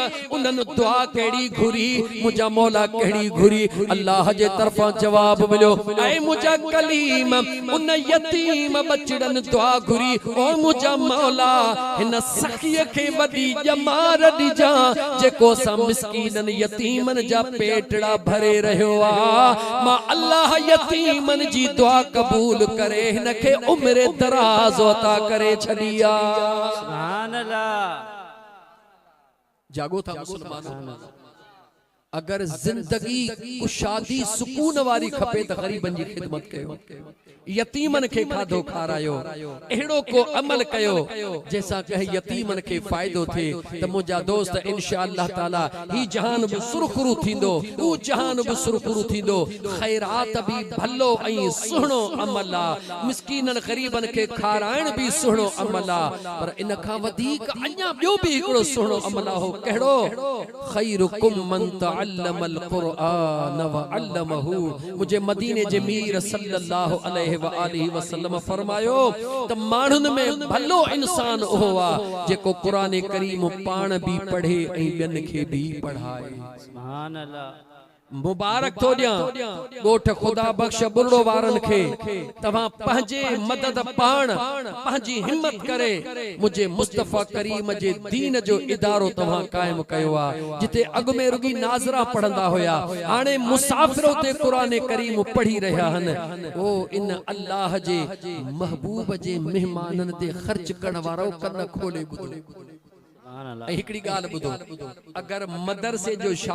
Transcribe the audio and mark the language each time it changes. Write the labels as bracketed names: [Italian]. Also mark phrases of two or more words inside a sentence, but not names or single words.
[Sindhi] उन्हनि दुआ कहिड़ी घुरी मुंहिंजा मौला कहिड़ी घुरी अल्लाह जे तरफ़ां जवाब मिलियो ऐं मुंहिंजा कलीम उन यतीम बचड़न दुआ घुरी ओ मुंहिंजा मौला हिन सखीअ खे वॾी ॼमार ॾिजां जेको असां मिस्कीननि यतीमनि जा पेटड़ा भरे रहियो आहे मां अल्लाह यतीमनि जी दुआ क़बूल करे हिन खे उमिरि दराज़ अता करे छॾी आहे [Arabic] سبحان الله [Sindhi] जागो था मुस्लमानो अगर जिंदगी कुशादी सुकून वारी खपे त ग़रीबन जी खिदमत कयो यतीमन के खाधो खारायो एड़ो को अमल कयो जैसा कहे यतीमन के फायदो थे त मुजा दोस्त [Arabic] إن شاء الله تعالى [Sindhi] ही जहान भी सुरखुरु थींदो ऊ जहान भी सुरखुरु थींदो खैरात भी भलो ऐं सुहणो अमल आ मिस्कीनन गरीबन के खाराइण भी सुहणो अमल आ पर इन खां वधीक अञा ॿियो भी हिकिड़ो सुहणो अमल हो कहिड़ो [Arabic] خيركم من تعلم القرآن وعلمه [Sindhi] मुझे मदीने जे मीर [Arabic] صلى الله عليه وآله وسلم [Sindhi] फरमायो त माण्हुनि में भलो इंसान उहो आ जेको क़ुरान करीम पाण भी पढ़े ऐं ॿियनि खे भी पढ़ाए [Arabic] سبحان الله [Sindhi] मुबारक थो ॾियां ॻोठ ख़ुदा बख़्श बुरड़ो वारनि खे तव्हां पंहिंजे मदद पाण पंहिंजी हिम्मत करे मुझे मुस्तफ़ा करीम जे दीन जो इदारो तव्हां क़ाइम कयो आहे जिते अॻु में रुगी नाज़रा पढ़ंदा हुया हाणे मुसाफ़िर उते क़ुरान करीम पढ़ी रहिया आहिनि ओ इन अल्लाह जे महबूब जे मेहमाननि ते ख़र्च करण वारो कन खोले ॿुधो हिकिड़ी ॻाल्हि ॿुधो अगर मदरसे जो